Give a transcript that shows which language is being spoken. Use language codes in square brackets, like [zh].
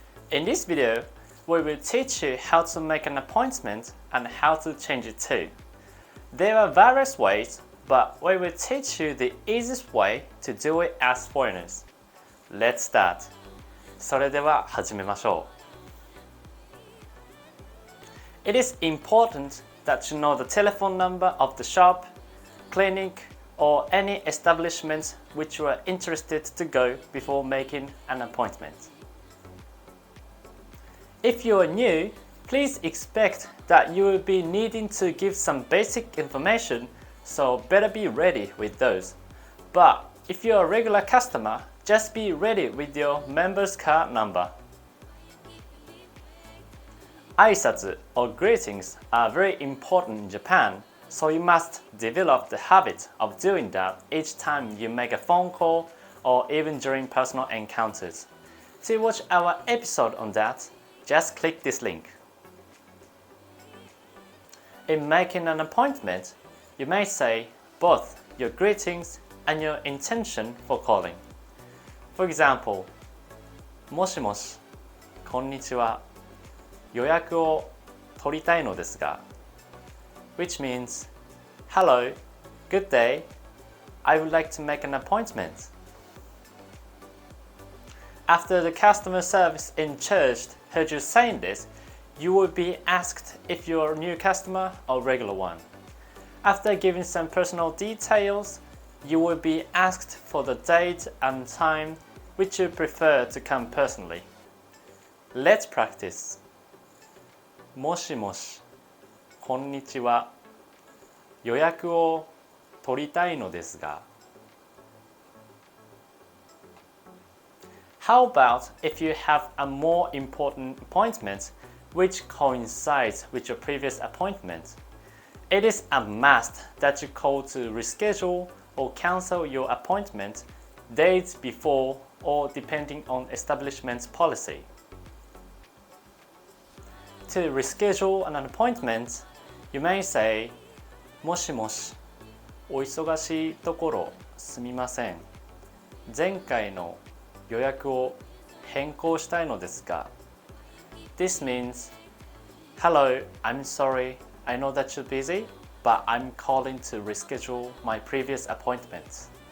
[en] In this video, we will teach you how to make an appointment and how to change it too. There are various ways, but we will teach you the easiest way to do it as foreigners. Let's start. [ja] それでは始めましょう。 [en] It is important that you know the telephone number of the shop, clinic, or any establishment which you are interested to go before making an appointment. If you are new, please expect that you will be needing to give some basic information, so better be ready with those. But if you are a regular customer, just be ready with your member's card number. 挨拶 or greetings are very important in Japan, so you must develop the habit of doing that each time you make a phone call or even during personal encounters. To watch our episode on that, just click this link. In making an appointment, you may say both your greetings and your intention for calling. For example, [ja] もしもし、こんにちは。予約を取りたいのですが [en] which means, hello, good day, I would like to make an appointment. After the customer service in church heard you saying this, you will be asked if you're a new customer or regular one. After giving some personal details, you will be asked for the date and time which you prefer to come personally. Let's practice. [ja] もしもし、こんにちは。予約を取りたいのですが。 [en] How about if you have a more important appointment which coincides with your previous appointment? It is a must that you call to reschedule or cancel your appointment days before or depending on establishment's policy. To reschedule an appointment, you may say, [ja] もしもし、お忙しいところすみません。前回の予約を変更したいのですが [en] This means, hello, I'm sorry, I know that you're busy, but I'm calling to reschedule my previous appointment.